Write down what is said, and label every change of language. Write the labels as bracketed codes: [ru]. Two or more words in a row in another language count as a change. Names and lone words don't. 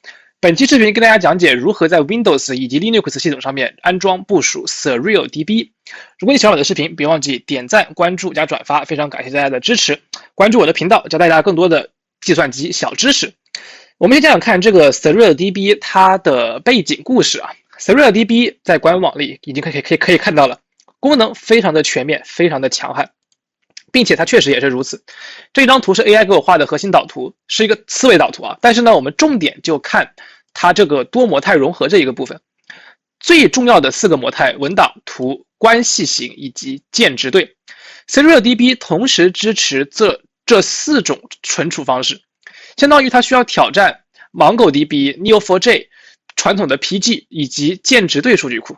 [zh] 本期視頻跟大家講解如何在 Windows 以及 Linux 系統上面安裝部署 SurrealDB。如果你喜歡我的視頻，別忘記點讚、關注加轉發，非常感謝大家的支持。關注我的頻道，教大家更多的計算機小知識。我們先講講看這個 SurrealDB 它的背景故事啊。SurrealDB 在官網裡已經可以看到了，功能非常的全面，非常的強悍。並且它確實也是如此。這張圖是 AI 給我畫的核心導圖，是一個思維導圖啊。但是呢，我們重點就看它這個多模態融合這一個部分。最重要的4個模態：文檔、圖、關係型以及鍵值對。SurrealDB 同時支持這4種存儲方式，相當於它需要挑戰 MongoDB、Neo4j、傳統的 PG 以及鍵值對數據庫。